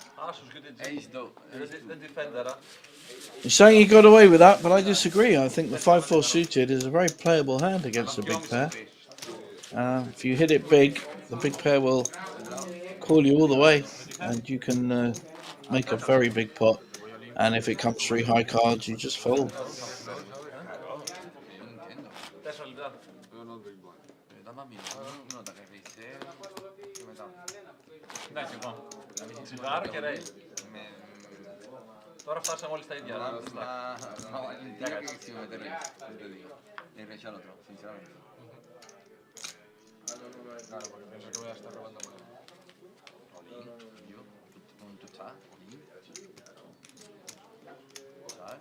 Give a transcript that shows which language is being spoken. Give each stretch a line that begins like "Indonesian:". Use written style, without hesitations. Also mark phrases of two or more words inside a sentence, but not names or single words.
English: You're saying he got away with that, but I disagree. I think the 5-4 suited is a very playable hand against a big pair. If you hit it big, the big pair will call you all the way, and you can make a very big pot. And if it comes 3 high cards, you just fold.
Greek: Τώρα φτάσαμε όλοι στα ίδια.
Italian: Ne invece altro, sinceramente.
Spanish: Claro, porque pienso que voy a estar robando moneda. Yo, ¿tú estás? ¿Sabes?